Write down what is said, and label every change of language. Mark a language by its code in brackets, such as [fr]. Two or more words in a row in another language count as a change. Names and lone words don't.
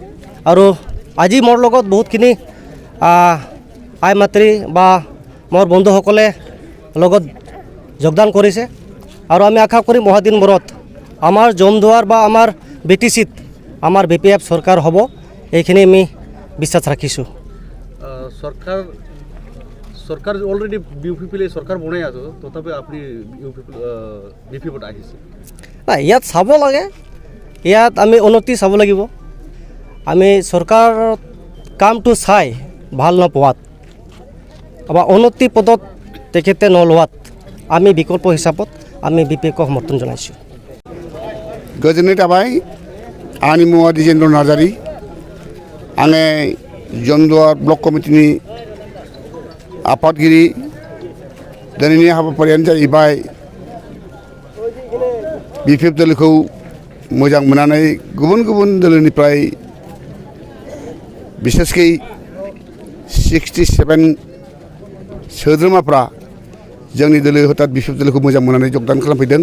[as] আৰু আজি মোৰ লগত বহুতখিনি আই মাতৃ বা মোৰ বন্ধুসকলে লগত যোগদান কৰিছে আৰু আমি আশা কৰিম মহাদিনবোৰত আমাৰ জমদুৱাৰ বা আমাৰ বিটিচিত আমাৰ বিপিএফ চৰকাৰ হ'ব, এইখিনি আমি বিশ্বাস ৰাখিছোঁ। চৰকাৰ অলৰেডী ইউপিপিএল सरकार বনাই আছে, তথাপি আপনি বিপিএফত আহিছে না। ইয়াত চাব লাগে, ইয়াত আমি উন্নতি চাব লাগিব। আমি চৰকাৰ কামটো চাই ভাল নোপোৱাত বা উন্নতি পদত তেখেতে নলোৱাত আমি বিকল্প হিচাপত আমি বিপিএফক সমৰ্থন জনাইছোঁ। [brx] गोजोननाय थाबाय। आंनि मुङा दिजेन्द्र नार्जारि। आङो जमदुवार ब्लक कमिटिनि आफादगिरि। दिनैनि हाबाफारियानो जाहैबाय बिपिएफ दोलोखौ मोजां मोननानै गुबुन गुबुन दोलोनिफ्राय बिसेसकै 67 सोद्रोमाफ्रा जोंनि दोलो हथात बिपिएफ दोलोखौ मोजां मोननानै जगदान खालामफैदों।